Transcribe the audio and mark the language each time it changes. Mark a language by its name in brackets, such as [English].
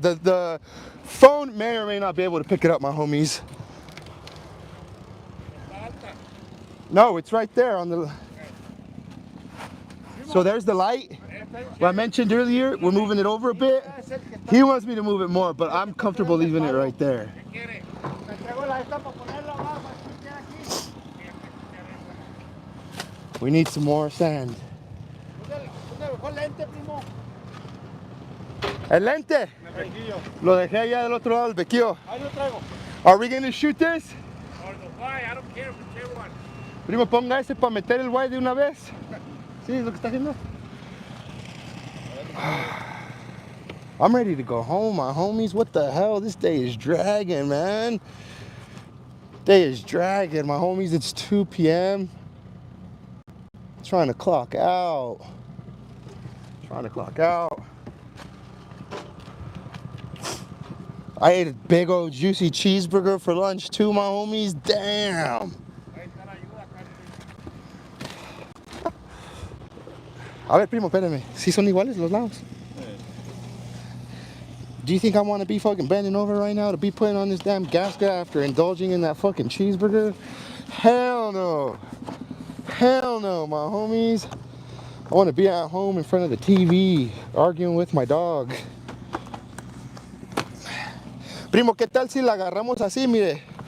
[English] The phone may or may not be able to pick it up, my homies. No, it's right there on the... So there's the light. What I mentioned earlier, we're moving it over a bit. He wants me to move it more, but I'm comfortable leaving it right there. [Spanish] Me traigo la esta para ponerla abajo. Aquí. [English] We need some more sand. [Spanish] ¿Dónde dejó el lente, primo? El lente. Lo dejé allá del otro lado del bequillo. Ahí lo traigo. [English] Are we gonna shoot this? Or the guy, I don't care whichever one. [Spanish] Primo, ponga ese para meter el guay de una vez. Sí, es lo que está haciendo. [English] I'm ready to go home, my homies. What the hell? This day is dragging, man. Day is dragging, my homies. It's 2 p.m. Trying to clock out. Trying to clock out. I ate a big old juicy cheeseburger for lunch too, my homies. Damn. [Spanish] A ver, primo, espérame. ¿Sí son iguales los lados? [English] Do you think I want to be fucking bending over right now to be putting on this damn gasket after indulging in that fucking cheeseburger? Hell no. Hell no, my homies. I want to be at home in front of the TV arguing with my dog. [Spanish] Primo, ¿qué tal si la agarramos así, mire?